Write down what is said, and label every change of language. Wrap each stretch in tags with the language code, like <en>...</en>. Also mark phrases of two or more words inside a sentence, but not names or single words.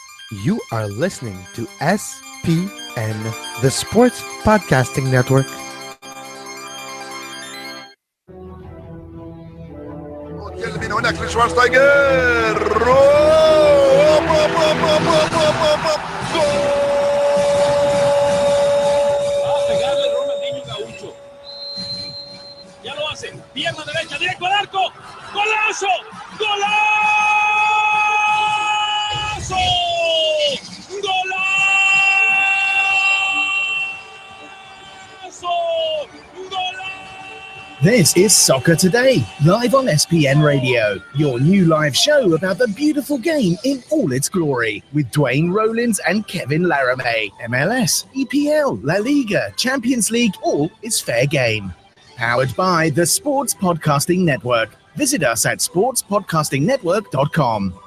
<en>You are listening to SPN, the Sports Podcasting Network. من هناك لشوارزنيجر أوب أوب أوب أوب أوب أوب أوب أوب.</en> <es>Va a pegarle Ronaldinho Gaucho. Ya lo hace. Pierna derecha, directo al arco. ¡Golazo! ¡Golazo! ¡Golazo! ¡Golazo!</es> <en>This is Soccer Today, live on SPN Radio, your new live show about the beautiful game in all its glory, with Duane, Rollins and Kevin Laramee. MLS, EPL, La Liga, Champions League, all is fair game. Powered by the Sports Podcasting Network. Visit us at sportspodcastingnetwork.com.</en>